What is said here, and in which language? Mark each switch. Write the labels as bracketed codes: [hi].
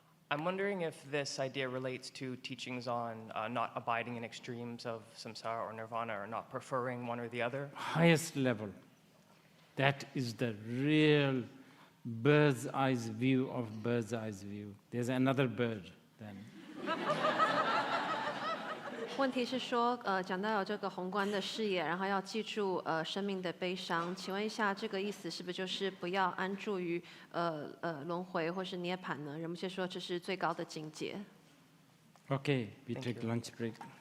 [en] I'm wondering if this idea relates to teachings on not abiding in extremes of samsara or nirvana, or not preferring one or the other. Highest level. That is the real bird's eye view of bird's eye view. There's another bird then. [zh] 问题是说，讲到有这个宏观的视野，然后要记住生命的悲伤。请问一下，这个意思是不是就是不要安住于轮回或是涅槃呢？人们却说这是最高的境界。 [en] Okay, we take lunch break.